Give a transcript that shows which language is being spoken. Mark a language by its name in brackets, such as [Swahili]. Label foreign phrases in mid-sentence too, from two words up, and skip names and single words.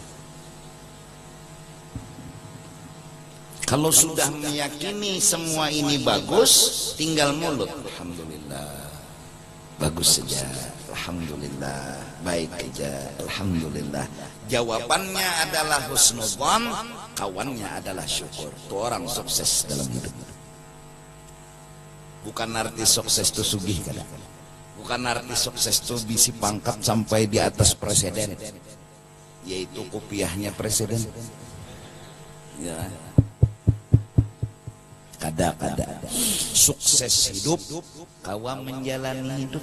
[Indonesian] Kalau sudah meyakini semua ini bagus, tinggal mulut. Alhamdulillah. Bagus saja. Alhamdulillah. Baik saja. Alhamdulillah. Jawabannya adalah husnudzon, kawannya adalah syukur. Itu orang sukses dalam hidup. [Banjar] Bukan arti sukses itu sugih kada. Bukan arti sukses itu bisi pangkat sampai di atas presiden, yaitu kopiahnya presiden. Ya. Kada sukses hidup kawa menjalani hidup.